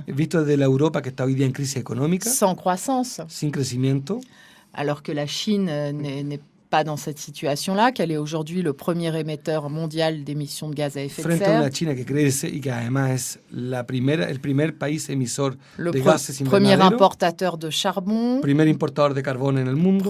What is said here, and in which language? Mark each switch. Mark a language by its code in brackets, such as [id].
[es] Visto desde la Europa que está hoy día en crisis económica. [fr] Sans croissance. [es] Sin crecimiento. [fr] Alors que la Chine n'est pas dans cette situation-là, qu'elle est aujourd'hui le premier émetteur mondial d'émissions de gaz à effet de serre. [es] Frente a una China que crece y que además es el primer país emisor de gases invernaderos. [fr] Premier importateur de charbon. [es] Primer importador de carbón en el mundo.